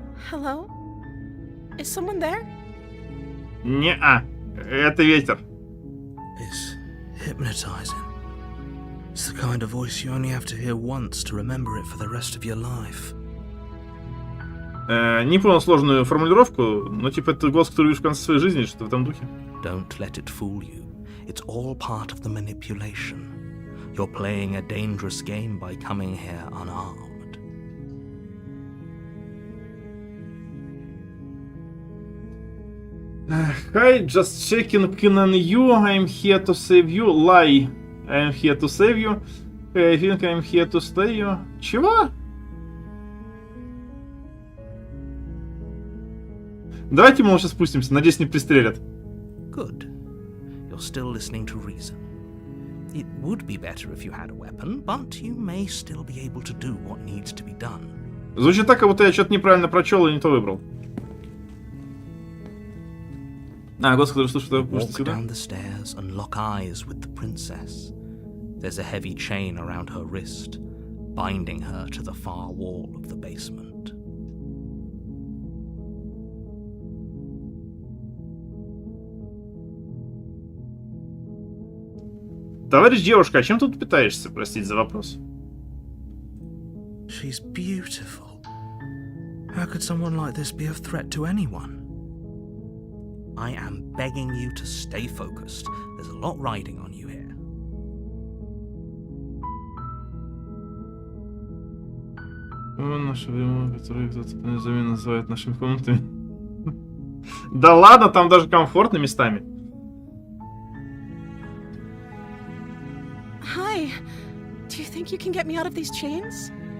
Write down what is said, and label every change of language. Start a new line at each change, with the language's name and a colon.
English: Hello? Is someone there?
Russian: Не-а, это ветер.
English: It's hypnotizing. It's the kind of voice you only have to hear once to remember it for the rest of your life.
Russian: Не понял сложную формулировку, но типа это голос, который видишь в конце своей жизни, что-то в этом духе.
English: Don't let it fool you. It's all part of the manipulation. You're playing a dangerous game by coming here unarmed. Hi, just checking in on you. I'm here to save you. Lie. I'm here to save you. I think I'm here to stay you.
Russian: Чего? Давайте мы сейчас спустимся. Надеюсь, не пристрелят.
English: Good. You're still listening to reason. It would be better if you had a weapon, but you may still be able to do what needs to be done.
Russian: Звучит так, как будто я что-то неправильно прочел и не то выбрал. А, господи, что ж,
English: Walk down the stairs and lock eyes with the princess. There's a heavy chain around her wrist, binding her to the far wall of the basement.
Russian: Товарищ девушка, а чем тут питаешься? Простите за вопрос.
English: She's beautiful. How could someone like this be a threat to anyone? I am begging you to stay focused. There's a lot riding on you here.
Russian: Наше время, которое кто-то по-низами называет нашими комнатами. Да ладно, там даже комфортно местами.
English: Hi. Do you think you can get me out of these chains?